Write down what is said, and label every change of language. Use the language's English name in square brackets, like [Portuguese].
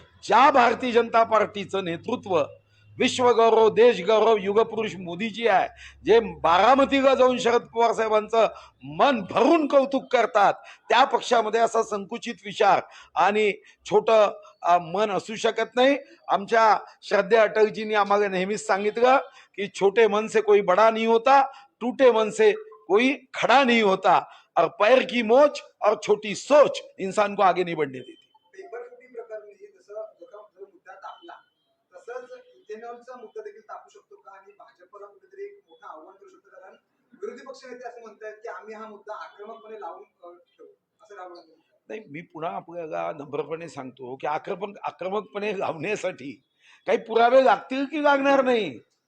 [Marathi] ज्या भारतीय जनता पार्टीचं नेतृत्व विश्वगौरव, देशगौरव, युगपुरुष मोदीजी आहे, जे बारामतीला जाऊन शरद पवार साहेबांचं मन भरून कौतुक करतात, त्या पक्षामध्ये असा संकुचित विचार आणि छोटं मन असू शकत नाही. आमच्या श्रद्धे अटलजींनी आम्हाला नेहमीच सांगितलं की [Hindi] छोटे मन से कोई बड़ा नहीं होता, टूटे मन से कोई खड़ा नहीं होता, और पैर की मोच और छोटी सोच इंसान को आगे नहीं बढ़ने देती. [Marathi] पेपर फुटी प्रकरणी जसं जो मुद्दा तापला तसंच इथेनॉलचा मुद्दा देखील तापू शकतो का? आणि भाजपला कुठेतरी एक मोठं आव्हान करू शकतो, कारण विरोधी पक्षनेते असं म्हणतात की आम्ही हा मुद्दा आक्रमकपणे लावून ठेवू, असं राहुल गांधी म्हणतात. नाही, मी पुन्हा आपल्याला नम्रपणे सांगतो की आक्रमकपणे लावण्यासाठी काही पुरावे लागतील की लागणार नाही?